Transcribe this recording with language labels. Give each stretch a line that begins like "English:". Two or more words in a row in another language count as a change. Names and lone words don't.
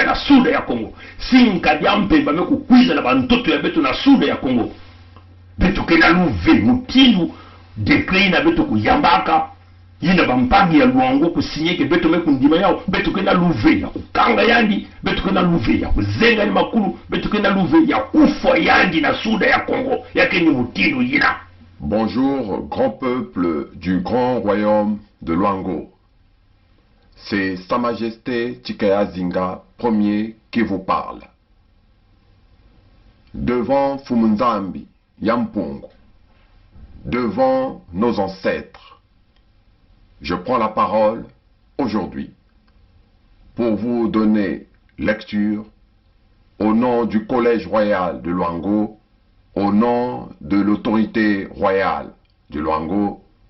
Kituba (Democratic Republic of Congo): na suda ya Kongo si nkadiampemba mekukwiza na bantoto ya betu na suda ya Kongo betu kena luve mutindu dekre na betu kuyambaka yina bampangi ya luango kusinyeke betu mekundima yao betu kena luve ya kukanga yandi betu kena luve ya kuzenga ni makulu betu kena luve ya kufa yandi na suda ya Kongo yake ni mutindu yina.
French: Bonjour, grand peuple du grand royaume de Luango. C'est Sa Majesté Tikaya Zinga Ier qui vous parle. Devant Fumunzambi, Yampungu, devant nos ancêtres, je prends la parole aujourd'hui pour vous donner lecture au nom du Collège royal de Luango, au nom de l'autorité royale de Luango.